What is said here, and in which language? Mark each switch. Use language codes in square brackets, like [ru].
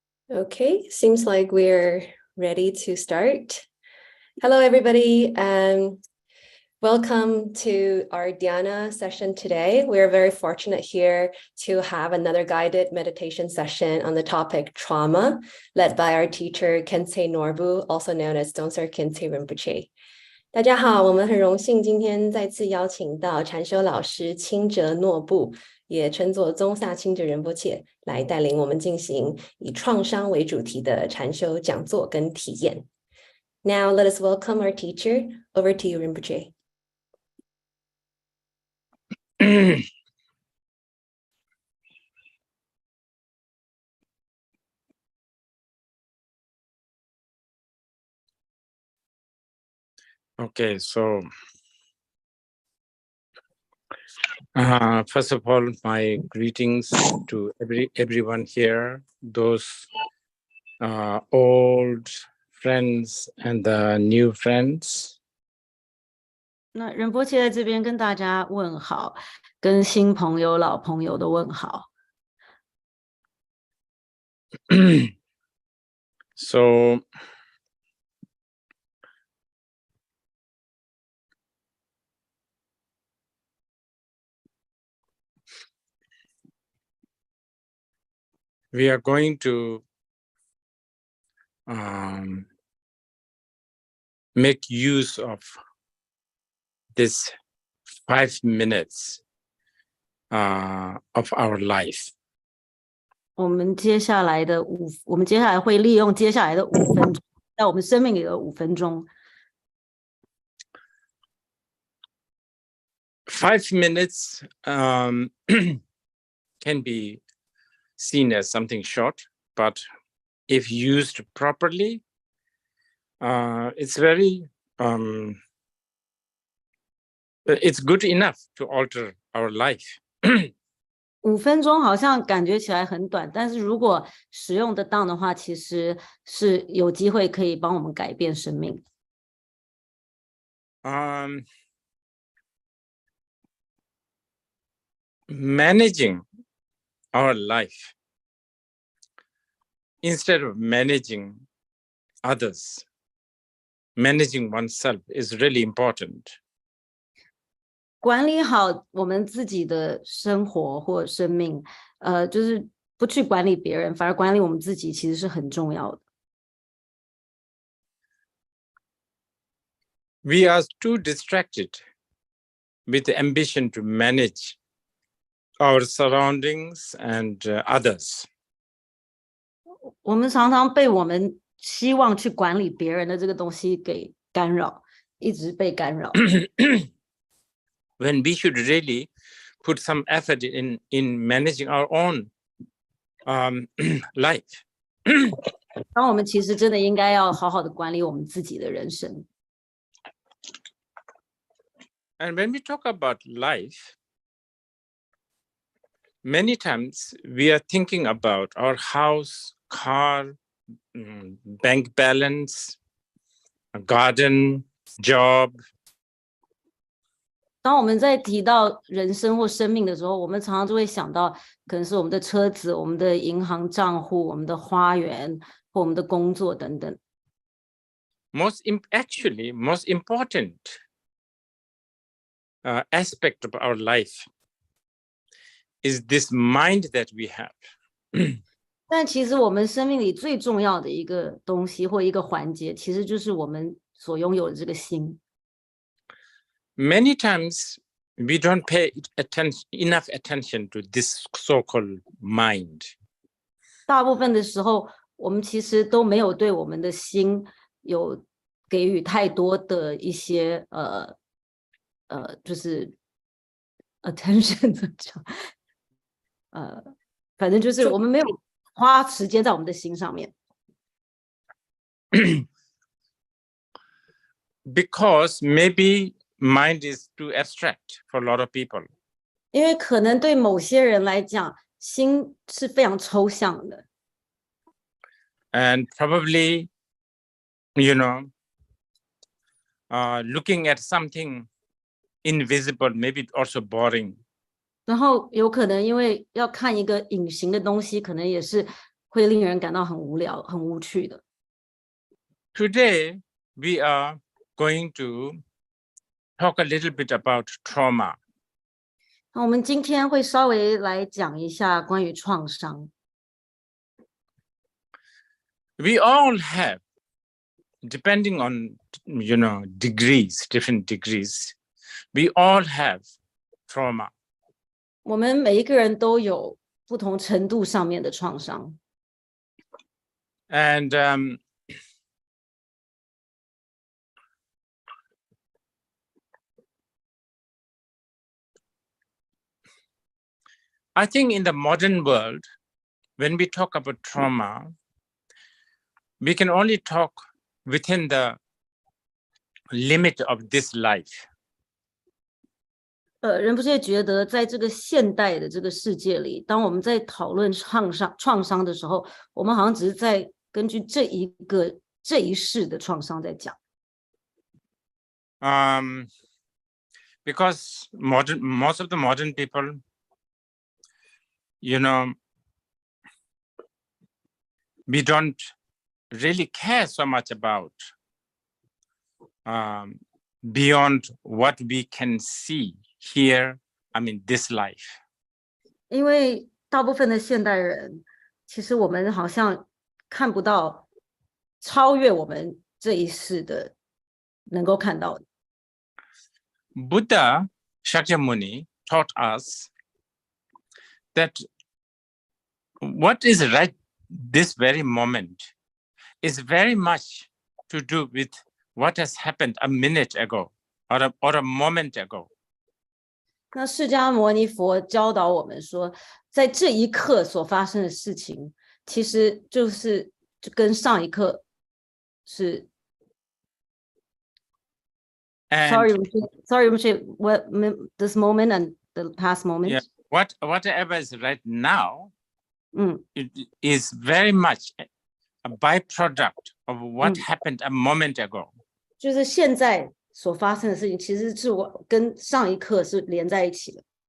[en] Okay, seems like we're ready to start. Hello, everybody. Welcome to our Dhyana session today. We're very fortunate here to have another guided meditation session on the topic trauma, led by our teacher, Khyentse Norbu, also known as Donsar Khyentse Rinpoche. [zh] 大家好，我们很荣幸今天再次邀请到禅修老师清哲诺布，也称作宗萨清哲仁波切，来带领我们进行以创伤为主题的禅修讲座跟体验。 [en] Now let us welcome our teacher. Over to you, Rinpoche. Okay, so first of all, my greetings to everyone here, those old friends and the new friends. [zh] 那仁波切在这边跟大家问好，跟新朋友、老朋友的问好。 [en] So we are going to make use of this 5 minutes of our life. [zh] 我们接下来会利用接下来的5分钟，在我们生命里的5分钟。 [en] 5 minutes can be seen as something short, but if used properly, it's very it's good enough to alter our life. [zh] 5分钟好像感觉起来很短，但是如果使用得当的话，其实是有机会可以帮我们改变生命。 [en] Managing our life instead of managing others, managing oneself is really important. [zh] 管理好我们自己的生活或生命，就是不去管理别人，反而管理我们自己，其实是很重要的。 [en] We are too distracted with the ambition to manage our surroundings and others. [zh] 我们常常被我们希望去管理别人的这个东西给干扰，一直被干扰。 [en] When we should really put some effort in managing our own life. [zh] 当我们其实真的应该要好好的管理我们自己的人生。 [en] And when we talk about life, many times we are thinking about our house, car, bank balance, a garden, job. [zh] 当我们在提到人生或生命的时候，我们常常就会想到可能是我们的车子、我们的银行账户、我们的花园或我们的工作等等。 [en] Most important aspect of our life is this mind that we have. [zh] 但其实我们生命里最重要的一个东西或一个环节，其实就是我们所拥有的这个心。 [en] Many times we don't pay enough attention to this so-called mind. [zh] 大部分的时候，我们其实都没有对我们的心有给予太多的一些就是 attention 怎么讲？反正就是我们没有花时间在我们的心上面。 [en] Because maybe mind is too abstract for a lot of people. [zh] 因为可能对某些人来讲，心是非常抽象的。 [en] And probably, you know, looking at something invisible, maybe also boring. [zh] 然后有可能因为要看一个隐形的东西，可能也是会令人感到很无聊、很无趣的。 [en] Today, we are going to talk a little bit about trauma. [zh] 那我们今天会稍微来讲一下关于创伤。 [en] We all have, depending on, you know, degrees, different degrees, we all have trauma. [zh] 我们每一个人都有不同程度上面的创伤。 [en] And I think in the modern world, when we talk about trauma, we can only talk within the limit of this life. [zh] 仁波切觉得，在这个现代的这个世界里，当我们在讨论创伤的时候，我们好像只是在根据这一世的创伤在讲。 [en] Because most of the modern people, you know, we don't really care so much about beyond what we can see here, I mean, this life. [zh] 因为大部分的现代人，其实我们好像看不到超越我们这一世的能够看到的。 [en] Buddha Shakyamuni taught us that what is right this very moment is very much to do with what has happened a minute ago or a moment ago. [zh] 那释迦牟尼佛教导我们说，在这一刻所发生的事情，其实就跟上一刻是。 [en] Sorry, what this moment and the past moment? Yeah, whatever is right now, it is very much a byproduct of what happened a moment ago. [zh] 就是现在所发生的事情，其实是我跟上一刻是连在一起的。